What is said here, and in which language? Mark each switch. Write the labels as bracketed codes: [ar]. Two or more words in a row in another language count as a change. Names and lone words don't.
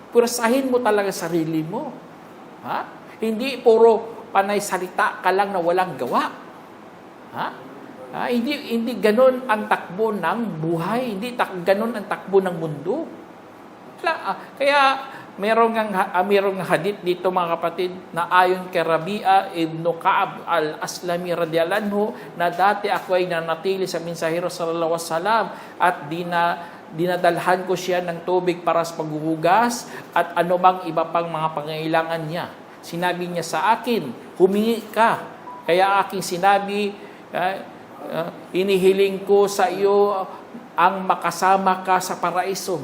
[tl] Pwersahin mo talaga sarili mo. Hindi puro panay salita ka lang na walang gawa. Hindi ganun ang takbo ng buhay. Hindi ganun ang takbo ng mundo. Kaya merong hadith dito, mga kapatid, na ayon kay Rabi'a ibn Ka'ab al-Aslami [ar] رضي الله عنه, [tl] na dati ako ay nanatili sa mensahero [ar] صلى الله عليه وسلم [tl] at dinadalhan ko siya ng tubig para sa paghuhugas at anumang iba pang mga pangailangan niya. Sinabi niya sa akin, humingi ka. Kaya aking sinabi, inihiling ko sa iyo ang makasama ka sa paraiso.